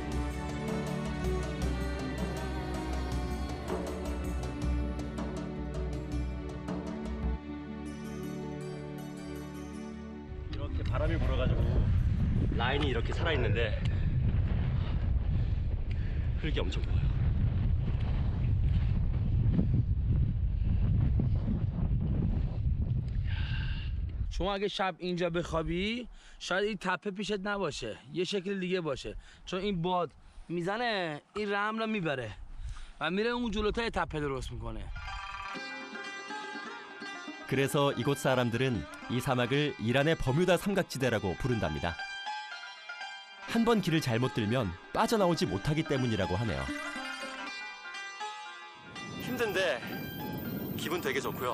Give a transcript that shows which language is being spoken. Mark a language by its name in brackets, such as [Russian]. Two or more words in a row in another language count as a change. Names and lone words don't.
[Korean] 이렇게 바람이 불어가지고 라인이 이렇게 살아있는데 흙이 엄청 보여요. [Persian] شما اگه شب اینجا بخوابی شاید این تپه پیشت نباشه، یه شکل دیگه باشه، چون این باد میزنه این رمل رو میبره و میره اون جلوتای تپه درست میکنه. [Korean] 그래서 이곳 사람들은 이 사막을 이란의 버뮤다 삼각지대라고 부른답니다. 한 번 길을 잘못 들면 빠져나오지 못하기 때문이라고 하네요. 힘든데 기분 되게 좋고요.